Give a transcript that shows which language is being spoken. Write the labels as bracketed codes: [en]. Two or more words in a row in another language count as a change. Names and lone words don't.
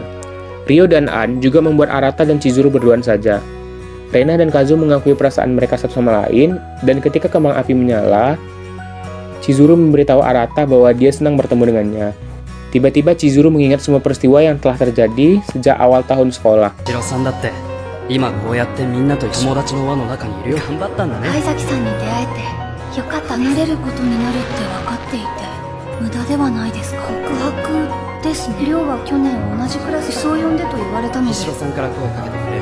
[id] Ryo dan An juga membuat Arata dan Chizuru berduaan saja. Rena dan Kazu mengakui perasaan mereka satu sama lain, dan ketika kembang api menyala, Chizuru memberitahu Arata bahwa dia senang bertemu dengannya. Tiba-tiba Chizuru mengingat semua peristiwa yang telah terjadi sejak awal tahun sekolah. [ja] 今こうやってみんなと友達の輪の中にいるよ。頑張ったんだね。貝崎さんに出会えてよかった。離れることになるって分かっていて無駄ではないですか。告白ですね。亮は去年同じクラスそう呼んでと言われたので。石野さんから声かけてくれる。